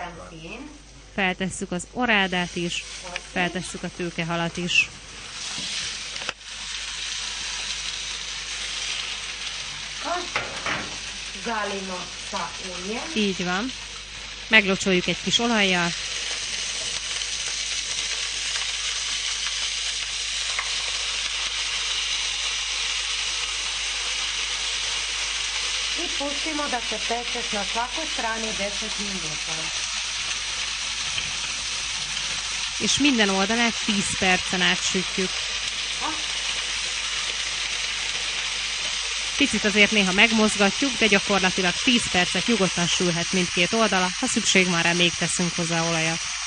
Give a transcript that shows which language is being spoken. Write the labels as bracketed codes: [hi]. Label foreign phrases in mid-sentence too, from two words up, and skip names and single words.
[hu] Feltesszük az orádát is, feltesszük a tőkehalat is. Így van. Meglocsoljuk egy kis olajjal. [hr] Pustimo da se peče na svakoj strani 10 minuta. [hu] És minden oldalát 10 percen át sütjük. Picit azért néha megmozgatjuk, de gyakorlatilag 10 percet nyugodtan sülhet mindkét oldala, ha szükség van rá, még teszünk hozzá olajat.